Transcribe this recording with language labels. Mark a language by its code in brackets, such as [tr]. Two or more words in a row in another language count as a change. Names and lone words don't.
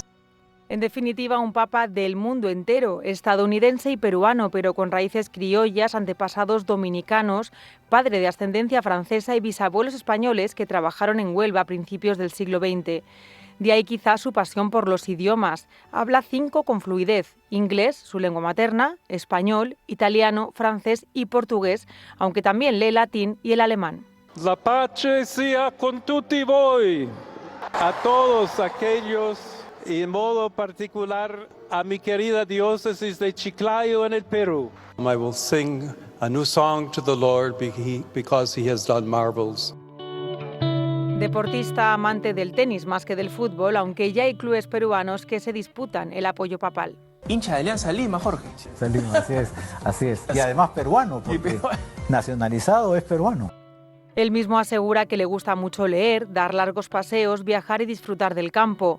[es] En definitiva, un papa del mundo entero, estadounidense y peruano, pero con raíces criollas, antepasados dominicanos, padre de ascendencia francesa y bisabuelos españoles que trabajaron en Huelva a principios del siglo XX. De ahí quizá su pasión por los idiomas. Habla 5 con fluidez: inglés, su lengua materna, español, italiano, francés y portugués, aunque también lee latín y el alemán. [it] La pace sea con tutti voi, [es] a todos aquellos, y en modo particular a mi querida diócesis de Chiclayo en el Perú. [en] I will sing a new song to the Lord because he has done marvels. [es] Deportista amante del tenis más que del fútbol, aunque ya hay clubes peruanos que se disputan el apoyo papal. Hincha de Alianza Lima, Jorge. Lima, así es. Y además peruano, porque nacionalizado es peruano. Él mismo asegura que le gusta mucho leer, dar largos paseos, viajar y disfrutar del campo.